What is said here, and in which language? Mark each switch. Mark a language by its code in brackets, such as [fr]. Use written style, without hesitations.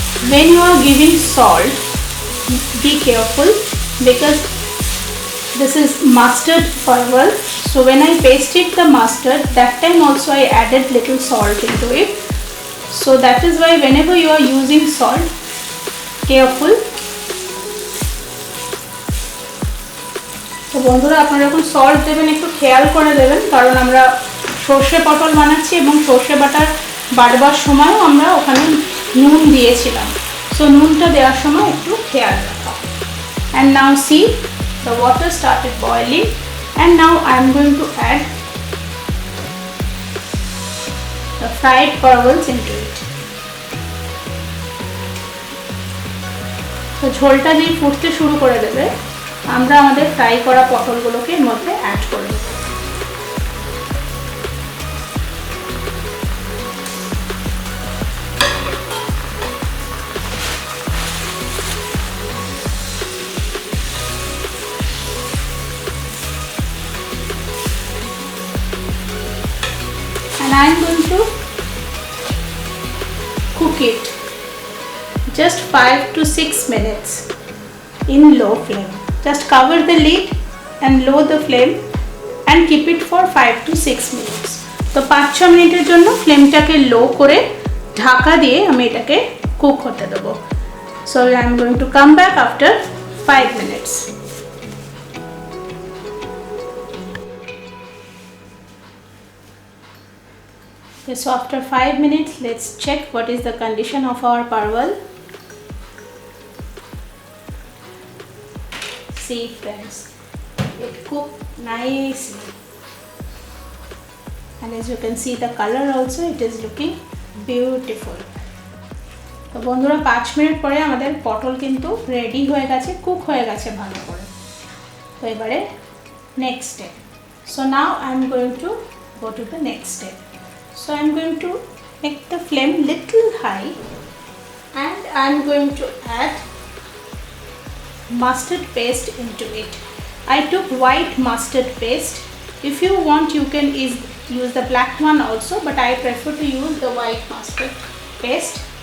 [en] When you are giving salt, be careful because this is mustard oil. So when I pasted the mustard, that time also I added little salt into it. So that is why whenever you are using salt, careful. [bn] তো বন্ধুরা আপনারা যখন salt দেবেন একটু খেয়াল করে দেবেন, কারণ আমরা সর্ষে পটল বানাচ্ছি এবং সর্ষে বাটবার সময়ও আমরা ওখানে নুন দিয়েছিলাম। সো নুনটা দেওয়ার সময় একটু খেয়াল রাখা। [en] And now see, the water started boiling, and now I am going to add the fried perwals into it. [bn] তো ঝোলটা যেই ফুটতে শুরু করে দেবে আমরা আমাদের ফ্রাই করা পটলগুলোকে এর মধ্যে অ্যাড করে দেব। [en] And I am going to cook it just 5 to 6 minutes in low flame. Just cover the lid and lower the flame and keep it for 5 to 6 minutes. [bn] তো 5-6 মিনিটের জন্য ফ্লেমটাকে লো করে ঢাকা দিয়ে আমি এটাকে কুক হতে দেব। [en] So I am going to come back after 5 minutes. Okay, so after 5 minutes, let's check what is the condition of our parwal. See friends, it cooked nicely, and as you can see the color also, it is looking beautiful. [bn] তো বন্ধুরা 5 minute পরে আমাদের পটল কিন্তু ready হয়ে গেছে, cook হয়ে গেছে ভালো করে। তো এবারে next step. [en] So now I am going to go to the next step. So I am going to make the flame little high, and I am going to add mustard paste into it. I took white mustard paste. If you want, you can use the black one also, but I prefer to use the white mustard paste.